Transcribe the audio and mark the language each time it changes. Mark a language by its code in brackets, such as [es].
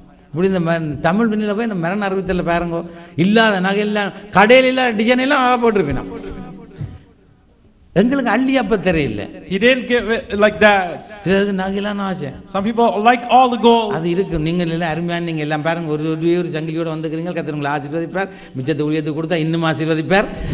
[ta] இப்படி இந்த தமிழ் பின்னில் போய் இந்த மரண அறிவித்தலில் பாருங்க, இல்லாத நகையெல்லாம் கடையில் இல்லாத டிசைன் எல்லாம் ஆக போட்டிருப்பேன். எங்களுக்கு அள்ளி அப்ப தெரியல. [en] He didn't give it like that. [ta] சிலருக்கு நகையெல்லாம் ஆசை. [en] Some people like all the gold. [ta] அது இருக்கு. நீங்கள் எல்லாம் அருமையான, நீங்கள் எல்லாம் பாருங்க, ஒரு சங்கிலியோட வந்துக்கிறீங்க. கர்த்தர் உங்களை ஆசீர்வதிப்பார். மிச்சத்தை ஊழியத்துக்கு கொடுத்தா இன்னும் ஆசீர்வதிப்பார்.